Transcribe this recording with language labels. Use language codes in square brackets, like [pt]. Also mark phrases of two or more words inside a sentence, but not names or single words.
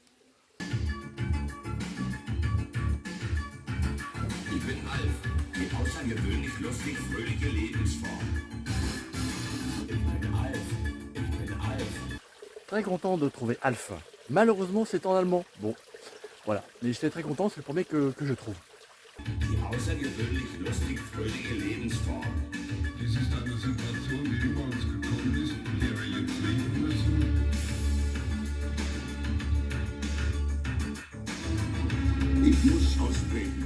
[de] Ich bin Alf, die außergewöhnlich lustig fröhliche Lebensform. Ich bin Alf, ich bin Alf. [fr] Très content de trouver Alf. Malheureusement c'est en allemand. Bon, voilà. Mais j'étais très content, c'est le premier que je trouve. [de] Die außergewöhnlich lustig fröhliche Lebensform. Dies ist eine Situation, die über uns gekommen ist, in der wir jetzt leben müssen. Ich muss austreten.